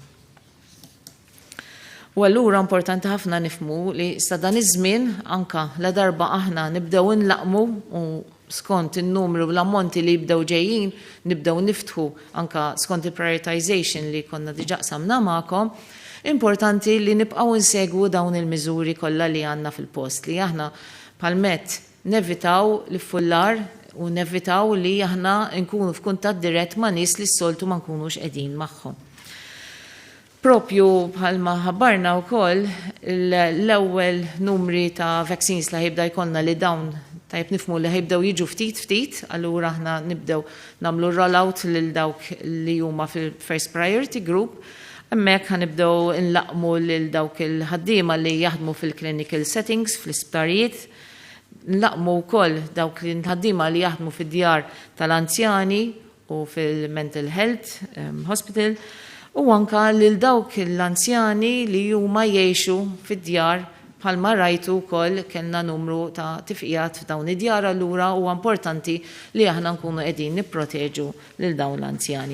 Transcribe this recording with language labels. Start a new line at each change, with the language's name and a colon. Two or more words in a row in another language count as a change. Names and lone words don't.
Maltese: U allura importanti ħafna nifhmu li sa dan iż-żmien anka la darba aħna nibdew inlaqmu u skont il-numru l-ammonti li jibdew ġejjin, nibdew niftħu anka skont il-prioritization li konna diġà qsamna magħkom, importanti li nibqgħu insegwu dawn il-miżuri kollha li għandna fil-post li aħna bħalmet nevitaw l-fullar u nevitaw li aħna nkunu f'kuntatt dirett ma' nies li s-soltu ma nkunux qegħdin magħhom. Propju bħalma ħabbarna wkoll l-ewwel numri ta' vaccines li ħibda jkollna li dawn tajb nifmu li ħibdew jiġu ftit, allura aħna nibdew nagħmlu rollout lil dawk li huma fil-
English: first priority group,
Maltese: hemmhekk ħanibdew inlaqmu lil dawk il-ħaddiema li jaħdmu fil-
English: clinical settings
Maltese: fl-isptarijiet, nlaqmu wkoll dawk il-ħaddiema li jaħdmu fid-djar tal-anzjani u fil-
English: mental health hospital,
Maltese: u anka lil dawk l-anzjani li huma jgħixu fid-djar bħalma rajtu wkoll kellna numru ta' tifqijat f'dawn id-djar allura huwa importanti li aħna nkunu qegħdin nipproteġu lil dawn l-anzjani.